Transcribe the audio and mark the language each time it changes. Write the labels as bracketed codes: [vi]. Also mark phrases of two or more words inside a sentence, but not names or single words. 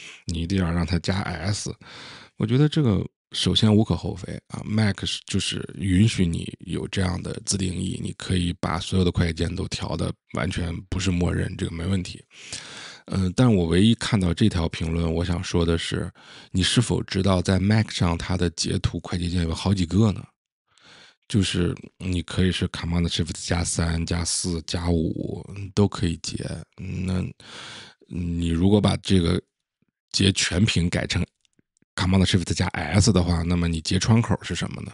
[zh] 你一定要讓它加 S。我覺得這個首先無可厚非啊 ，Mac 就是允許你有這樣的自定義，你可以把所有的快捷鍵都調的完全不是默認，這個沒問題。但我唯一看到這條評論，我想說的是，你是否知道在 Mac 上它的截圖快捷鍵有好幾個呢？就是你可以是 [en] Command Shift [zh] 加3加4加5都可以截。那你如果把這個截全屏改成 [en] Command Shift [zh] 加 S 的話，那麼你截窗口是什麼呢？